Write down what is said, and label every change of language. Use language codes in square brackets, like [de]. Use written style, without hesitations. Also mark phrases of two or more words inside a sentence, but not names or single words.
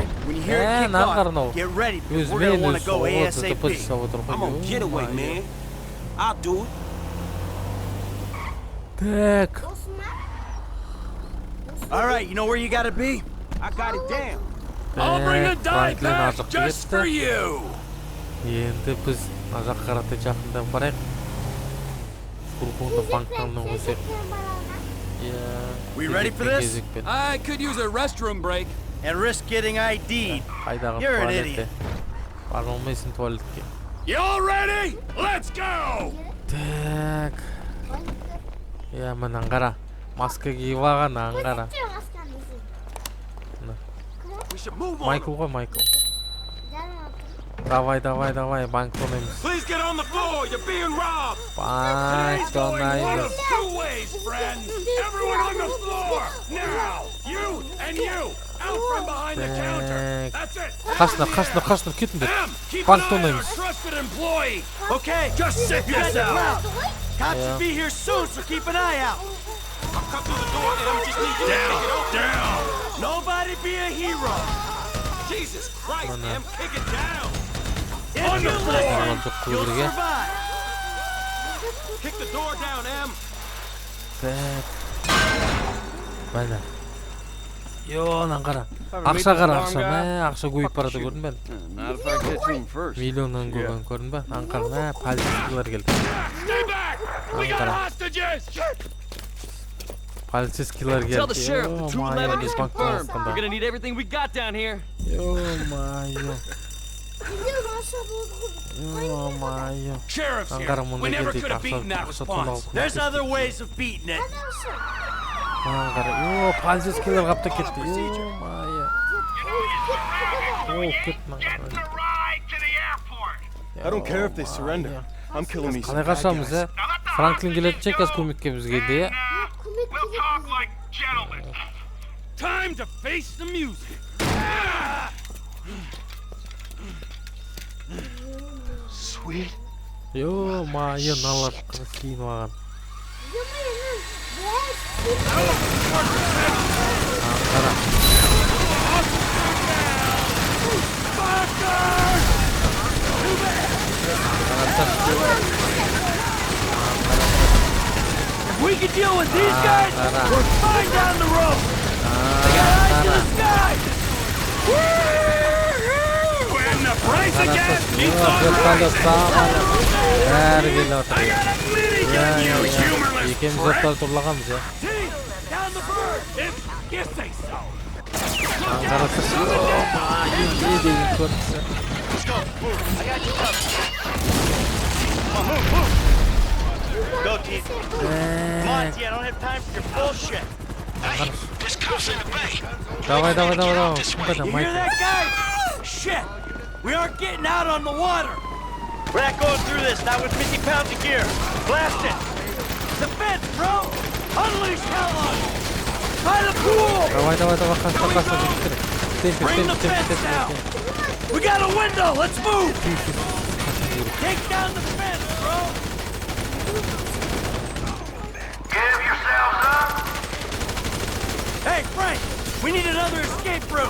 [en] When you hear it kick off, get ready, because we're gonna want to go ASAP. I'm on getaway, man. I'll do it. [ru] Так. [en] Alright, you know where you gotta be? I got it down. I'll bring a dye pack just for you. [kk] Енді біз ажақ қараты жақында барайық. Фургонды банктан өсек. [en] We ready for this? I could use a restroom break. And risk getting ID'd. You're an idiot. [kk] Барылмайсың туалетке. [en] You all ready? Let's go! [kk] Так. Мынаны қара. Маска киіп алған, қара. Майкл ғой, Майкл. Давай, банк тонаймыз. [en] Please get on the floor. You're being robbed. [kk] Банк тонаймыз. [en] Two ways, friends. Everyone on the floor. Now, you and you. Out from behind the counter. That's it. [kk] Қашындар, кетіңдер. [en] Keep [kk] Банк [en] an eye on [kk] тонаймыз. [en] our trusted employee. Okay, Just sit you guys this are out. proud. Cops will be here soon, so keep an eye out. I'll cut through the door, Em. Just need you to kick it open. Down. Nobody be a hero. Jesus Christ, Em. Kick it down. If you listen, [kk] Жоқ [en] you'll [kk] көбірге. [en] survive. Kick the door down, Em. [kk] Бәлі. Йонан қара. Ақша қара, ақша. Ақша көйіп барады көрдің бәлі. [en] Not if I catch him first. [kk] Миллионнан көрген көрдің бә? Аңқара, полицейлер келді. [en] Stay back. We got hostages. [kk] Полицейлер келді. [en] Tell the sheriff the 211 is [kk] банк [en] confirmed. [kk] тонасқанда. [en] We're gonna need everything we got down here. [ru] Йо-майо. [en] Sheriff's here. [kk] Аңқара [en] We [kk] мұнда [en] never [kk] келді. [en] could have beaten that [kk] Ақша [en] response. [kk] тонауы. [en] There's other ways of beating it. [kk] Аңқара. Полицейлер қапта кетті. Йо-майо. Кетті аңқара. [en] I don't care if they surrender. I'm killing these [kk] Қалай [en] bad [kk] қашамыз, [en] guys. [kk] Франклин келеді чекас көмекке бізге де. [en] We'll talk like gentlemen. Time to face the music. Sweet. [kk] Йо-майо, налар кейін маған. Аңқара. [en] If we can deal with these guys, we're fine down the road. They got eyes in the sky. And the price again. He's on [kk] Бәрі келі [en] I [kk] отыр. [en] got a minigun, you humorless [kk] Екеміз [en] prick. [kk] оттар тұрлағанбыз, [en] Team, down the bird. If you say so. [kk] Аңқара тұршы. Йо-майо, не деген көрінісі. [en] Let's go. Move. I got you covered. Go, team. Come on, T. I don't have time for your bullshit. Hey, this cop's in the bay. [ru] Давай. [en] You hear that, guys? Shit. We aren't getting out on the water. We're not going through this, not with 50 pounds of gear. Blast it. The fence, bro. Unleash hell on it. By the pool. [kk] Давай, қашта. [en] Bring the fence down. We got a window. Let's move. Take down the fence, bro. Give yourselves up. Hey, Frank. We need another escape route.